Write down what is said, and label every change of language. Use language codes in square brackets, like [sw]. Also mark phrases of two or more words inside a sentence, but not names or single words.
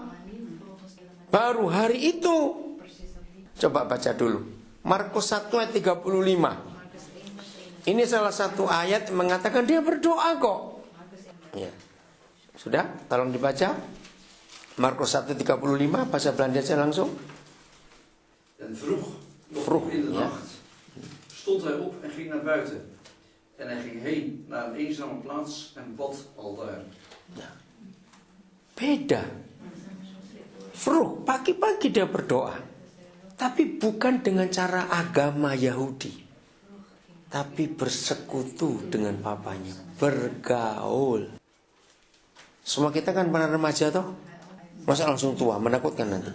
[id] Baru hari itu. Coba baca dulu Markus 1 ayat 35. Ini salah satu ayat yang mengatakan dia berdoa kok ya. Sudah, tolong dibaca Markus 1:35, bahasa Belanda aja langsung. [nl] En vroeg in de nacht stond hij op en ging naar buiten. En hij ging heen naar een eenzame plaats en bad aldaar. [id] Beda. [nl] Vroeg, [id] pagi-pagi dia berdoa. Tapi bukan dengan cara agama Yahudi. Tapi bersekutu dengan papanya. Bergaul. Semua kita kan pernah remaja toh? Masa langsung tua, menakutkan nanti.